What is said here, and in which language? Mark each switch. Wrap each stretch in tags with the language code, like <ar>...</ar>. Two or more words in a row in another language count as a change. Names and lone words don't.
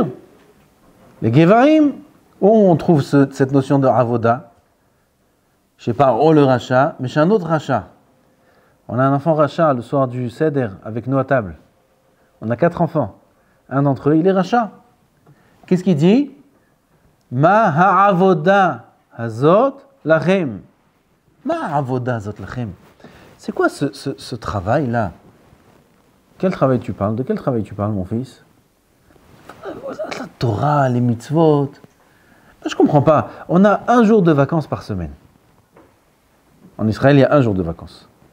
<fr>Les Gevarim, où on trouve cette notion de avoda? Je sais pas, le rachat, mais chez un autre rachat. On a un enfant rachat le soir du Seder avec nous à table. On a 4 enfants. Un d'entre eux, il est rachat. Qu'est-ce qu'il dit?</fr> <he>מה העבודה הזאת לכם. מה העבודה הזאת לכם.</he> <fr>C'est quoi ce travail-là? Quel travail tu parles? De quel travail tu parles, mon fils? La Torah, les mitzvot. Je comprends pas. On a 1 jour de vacances par semaine. En Israël, il y a 1 jour de vacances.</fr>